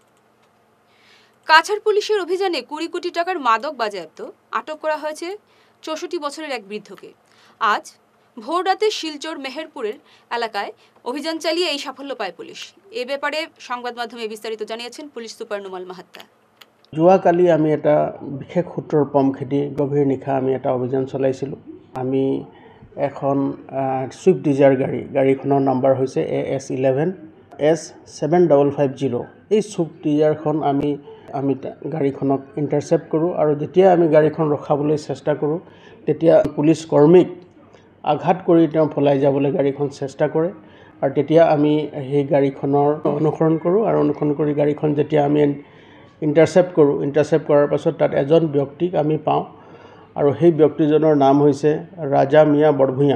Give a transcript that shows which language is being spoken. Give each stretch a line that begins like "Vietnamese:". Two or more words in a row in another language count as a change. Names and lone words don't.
Bangla: কাছাড় পুলিশের অভিযানে 20 কোটি টাকার মাদক বাজেয়াপ্ত, আটক করা হয়েছে 64 বছরের এক বৃদ্ধকে। আজ ভোর রাতে শিলচর মেহেরপুরের এলাকায় অভিযান চালিয়ে এই সাফল্য পায় পুলিশ। এ ব্যাপারে সংবাদ মাধ্যমে বিস্তারিত জানিয়েছেন পুলিশ সুপার নুমাল মাহাত্তা।
Assamese: যোৱাকালি আমি এটা বিশেষ সূত্ৰৰ পম খেদি গভীৰ নিশা আমি এটা অভিযান চলাইছিলোঁ। আমি এখন ছুইফ্ট ডিজায়াৰ গাড়ীখনৰ নাম্বাৰ হৈছে AS11 S7550। এই ছুইফ্ট ডিজায়াৰখন আমি গাড়ীখনক ইণ্টাৰচেপ্ট কৰোঁ আৰু যেতিয়া আমি গাড়ীখন ৰখাবলৈ চেষ্টা কৰোঁ তেতিয়া পুলিচ কৰ্মীক আঘাত কৰি তেওঁ পলাই যাবলৈ গাড়ীখন চেষ্টা কৰে আৰু তেতিয়া আমি সেই গাড়ীখনৰ অনুসৰণ কৰোঁ আৰু অনুসৰণ কৰি গাড়ীখন যেতিয়া আমি ইণ্টাৰচেপ্ট কৰাৰ পাছত তাত এজন ব্যক্তিক আমি পাওঁ আৰু সেই ব্যক্তিজনৰ নাম হৈছে ৰাজা মিয়া বৰভূঞা।